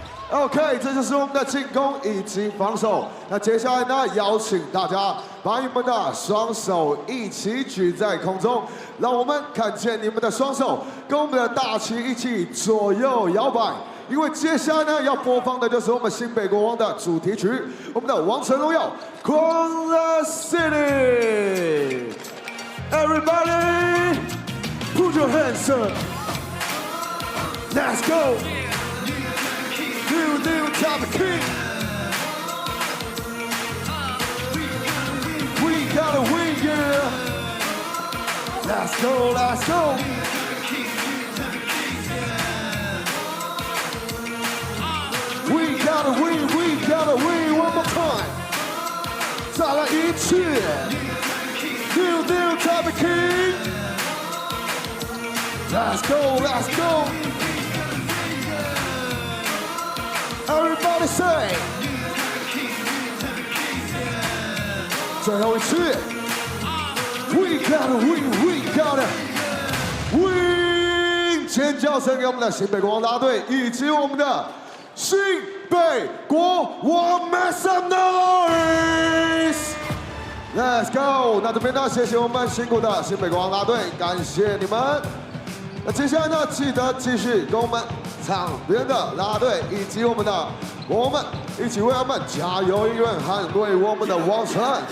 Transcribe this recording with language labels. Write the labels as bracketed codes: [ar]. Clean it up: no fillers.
[zh] OK， 这就是我们的进攻以及防守。那接下来呢，邀请大家把你们的双手一起举在空中，让我们看见你们的双手跟我们的大旗一起左右摇摆。因为接下来呢，要播放的就是我们新北国王的主题曲，我们的《王城荣耀》Corner City。 [en] Everybody, put your hands up. Let's go. New Taipei King. We gotta win, yeah. Let's go, let's go. We gotta win, we gotta win one more time. [zh] 再来一次 [en] New Taipei King. Let's go, let's go. Everybody say. [zh] 最后一次 [en] We gotta win, we gotta win. [zh] 尖叫声给我们的新北国王啦啦队以及我们的新北国王 ， [en] Make some noise! Let's go！ [zh] 那这边呢，谢谢我们辛苦的新北国王啦啦队，感谢你们。那接下来呢，记得继续跟我们场边的啦啦队以及我们的国王们一起为他们加油应援，捍卫我们的王城。